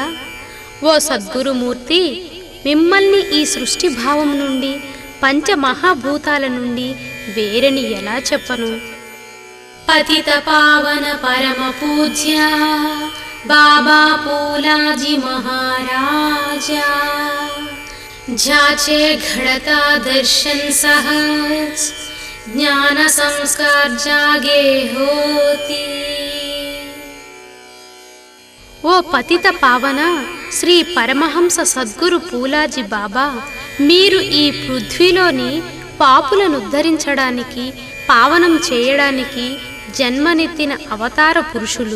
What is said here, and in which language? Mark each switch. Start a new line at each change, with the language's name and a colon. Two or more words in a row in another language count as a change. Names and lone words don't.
Telugu: ఓ సద్గురుమూర్తి, మిమ్మల్ని ఈ సృష్టి భావం నుండి, పంచమహాభూతాల నుండి వేరని ఎలా చెప్పను?
Marathi: पतित पावन परम पूज्य बाबा पूलाजी महाराजा, ज्याचे घड़ता दर्शन सहज ज्ञान संस्कार जागे होती.
Telugu: ఓ పతిత పావన శ్రీ పరమహంస సద్గురు పూలాజీ బాబా, మీరు ఈ పృథ్వీలోని పాపులను ఉద్ధరించడానికి, పావనం చేయడానికి జన్మనెత్తిన అవతార పురుషులు.